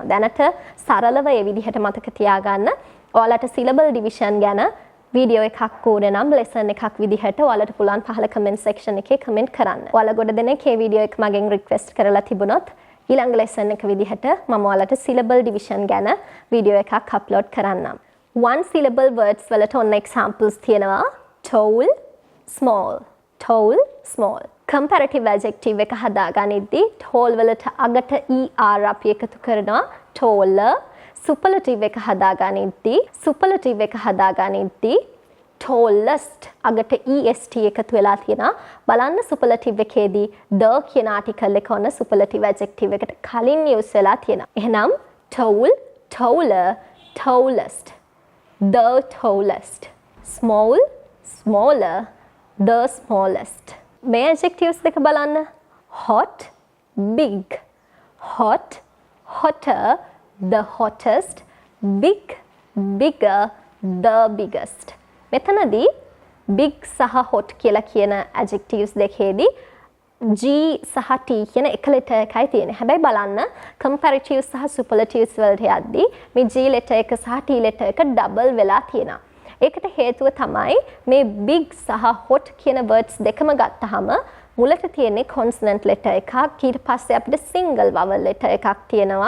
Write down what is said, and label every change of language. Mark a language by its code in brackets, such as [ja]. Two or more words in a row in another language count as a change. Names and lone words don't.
[si] දැනට සරලව ඒ විදිහට මතක තියාගන්න. ඔයාලට [en] syllable division [si] ගැන වීඩියෝ එකක් ඕනේ නම් lesson එකක් විදිහට ඔයාලට පුළුවන් පහළ [en] comment section [si] එකේ comment කරන්න. ඔයාලා ගොඩ දෙනෙක් මේ වීඩියෝ එක මගෙන් request කරලා තිබුණොත් ඊළඟ lesson එක විදිහට මම ඔයාලට [en] syllable division [si] ගැන වීඩියෝ එකක් upload කරන්නම්. [en] one syllable words [si] වලට ඔන්න examples තියෙනවා. [en] tall, small, tall, small. comparative adjective [si] එක හදාගනිද්දී tall වලට අගට er අපි එකතු කරනවා taller. superlative එක හදාගනිද්දී tallest අගට est එකතු වෙලා තියෙනවා. බලන්න superlative එකේදී the කියන article එක ඔන්න [en] superlative adjective [si] එකට කලින් use වෙලා තියෙනවා. [en] එහෙනම් tall, taller, tallest, the tallest, small, smaller, the smallest. [si] මේ adjectives දෙක බලන්න. [en] hot, big, hot, hotter, the hottest, big, bigger, the biggest. [si] මෙතනදී big සහ hot කියලා කියන adjectives දෙකේදී G සහ T කියන එක letter එකයි තියෙන්නේ. හැබැයි බලන්න comparatives සහ superlatives වලට යද්දී මේ [en] G letter [si] එක සහ [en] T letter [si] එක double වෙලා තියෙනවා. ඒකට හේතුව තමයි මේ big සහ hot කියන words දෙකම ගත්තාම මුලට තියෙන්නේ [en] consonant letter [si] එකක්, ඊට පස්සේ අපිට [en] single vowel letter [si] එකක් තියෙනවා.